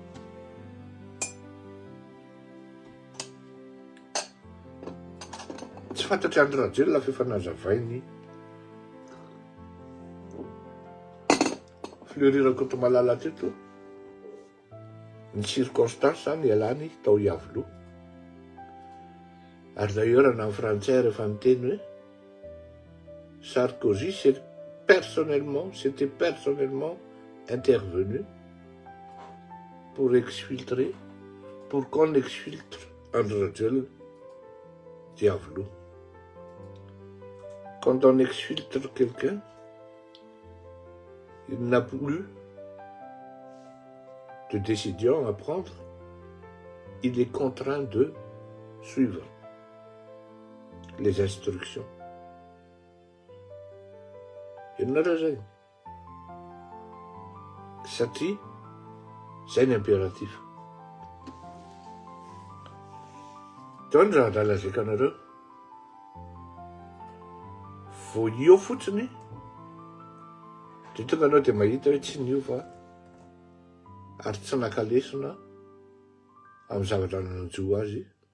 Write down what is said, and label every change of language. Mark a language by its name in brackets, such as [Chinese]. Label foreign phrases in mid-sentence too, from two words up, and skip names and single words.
[Malagasy] Tsy fantatry Andry Rajoelina fa efa nazavainy fleurirako eto Malala teto ny circonstance ny alany tao iavoloha. [French] Ary d'ailleurs en français [Malagasy] rehefa miteny hoe [French] Sarkozy s'était personnellement intervenu pour exfiltrer, pour qu'on exfiltre Andry Rajoelina diavolo. Quand on exfiltre quelqu'un, il n'a plus de décision à prendre, il est contraint de suivre les instructions. Il n'a raison. Satria, c'est un impératif. [Malagasy] Tony raha nalazaka anareo. Vao io fotsiny, dia tonga anao dia mahita hoe tsy niova ary tsy nakalesona amin'ny zavatra nanjo azy.